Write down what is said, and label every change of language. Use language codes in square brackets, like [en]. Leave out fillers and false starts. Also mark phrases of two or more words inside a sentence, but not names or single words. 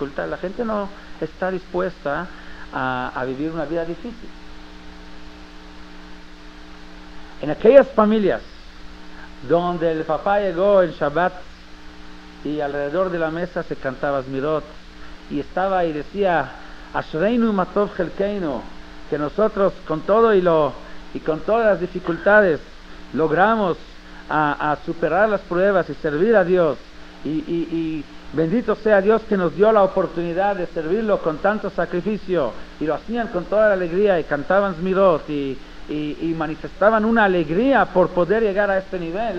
[es] La gente no está dispuesta a vivir una vida difícil. En aquellas familias donde el papá llegó en Shabbat y alrededor de la mesa se cantaba Zmirot y estaba y decía [he] אשרינו מה טוב חלקנו, [es] que nosotros con todo y con todas las dificultades logramos a superar las pruebas y servir a Dios y bendito sea Dios que nos dio la oportunidad de servirlo con tanto sacrificio, y lo hacían con toda la alegría y cantaban Zmirot y manifestaban una alegría por poder llegar a este nivel.